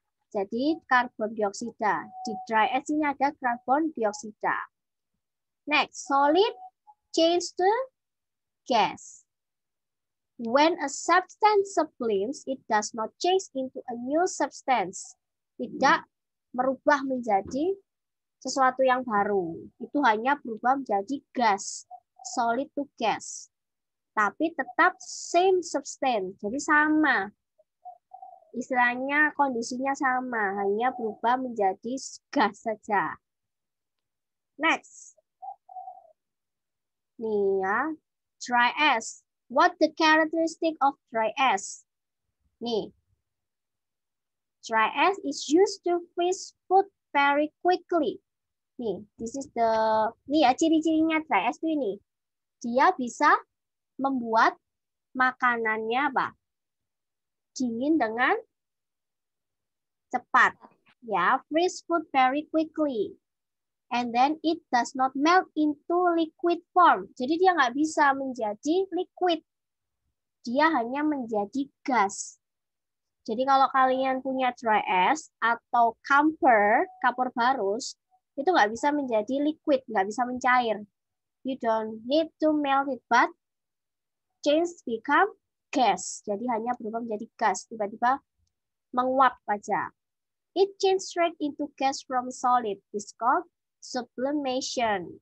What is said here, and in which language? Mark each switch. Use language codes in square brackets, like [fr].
[id] Jadi karbon dioksida. Di dry ash ini ada karbon dioksida. [en] Next, solid change to gas. When a substance sublimes, it does not change into a new substance. [id] Tidak merubah menjadi sesuatu yang baru. Itu hanya berubah menjadi gas. [en] Solid to gas. [id] Tapi tetap [en] same substance. [id] Jadi sama. Istilahnya kondisinya sama. Hanya berubah menjadi gas saja. Next. Nih ya. Dry ash. [en] What the characteristic of dry ash? Nih. Dry ash is used to freeze food very quickly. [id] Nih, [en] this is the, [id] nih ya ciri-cirinya dry ice tuh ini. Dia bisa membuat makanannya apa? Dingin dengan cepat. [en] Ya, freeze food very quickly. And then it does not melt into liquid form. [id] Jadi dia nggak bisa menjadi liquid. Dia hanya menjadi gas. Jadi kalau kalian punya dry ice atau camphor barus, itu nggak bisa menjadi liquid, nggak bisa mencair. [en] You don't need to melt it, but change become gas. [id] Jadi hanya berubah menjadi gas, tiba-tiba menguap aja. [en] It change straight into gas from solid. It's called sublimation.